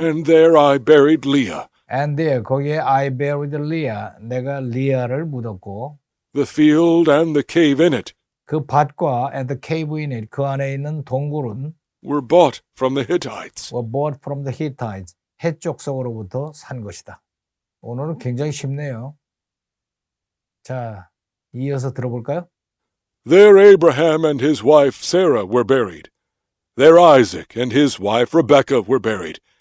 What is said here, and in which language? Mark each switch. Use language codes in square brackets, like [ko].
[en] And there I buried Leah. and there, [ko] 거기에 [en] I buried Leah, [ko] 내가 리아를 묻었고 [en] The field and the cave in it [ko] 그 밭과 [en] and the cave in it, [ko] 그 안에 있는 동굴은 [en] were bought from the Hittites. were bought from the Hittites, [ko] 해족속으로부터 산 것이다. 오늘은 굉장히 쉽네요. 자, 이어서 들어볼까요? [en] There Abraham and his wife Sarah were buried. There Isaac and his wife Rebekah were buried.